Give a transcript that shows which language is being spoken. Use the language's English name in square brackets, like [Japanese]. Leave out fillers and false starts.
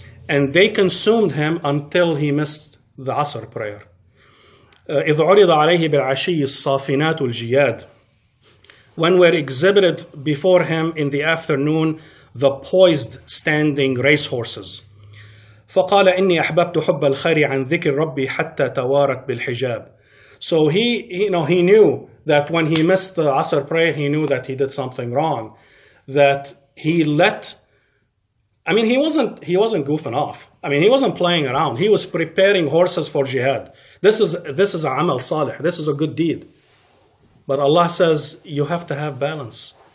[English] And they consumed him until he missed the Asr prayer. [Arabic] إِذْ عُرِضَ عَلَيْهِ بِالْعَشِيِّ الصَّافِنَاتُ الْجِيَادُ. [English] When were exhibited before him in the afternoon the poised standing racehorses. [Arabic] فقال إني أحببت حب الخير عن ذكر ربي حتى توارت بالحجاب. [English] So he knew that when he missed the Asr prayer, he knew that he did something wrong. That he wasn't goofing off. I mean, he wasn't playing around. He was preparing horses for jihad. This is a amal salih. This is a good deed. But Allah says you have to have balance.